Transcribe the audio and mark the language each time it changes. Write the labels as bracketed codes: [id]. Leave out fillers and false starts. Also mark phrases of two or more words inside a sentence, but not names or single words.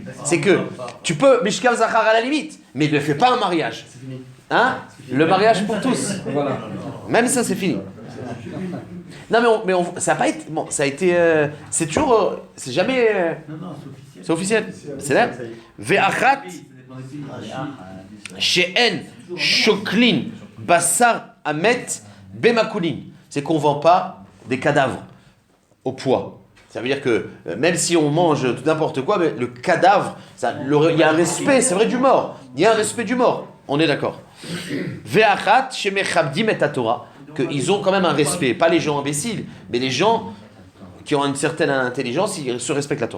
[fr] C'est que tu peux, [he] משכב זכר [fr] à la limite, mais ne fais pas un mariage. Hein? Le mariage pour tous. Même ça, c'est fini. Non, ça a pas été. Bon, ça a été. C'est toujours. C'est jamais. Non, c'est officiel. C'est là. [he] ואחת. שאין. שוקלין. בשר. המת. במקולין. [fr] C'est qu'on vend pas des cadavres au poids. Ça veut dire que même si on mange n'importe quoi, mais le cadavre, il y a un respect, c'est vrai, du mort. Il y a un respect du mort. On est d'accord. [he] ואחת שמכבדים את התורה, [fr] qu'ils ont quand même un respect, pas les gens imbéciles, mais les gens qui ont une certaine intelligence, ils se respectent la Torah.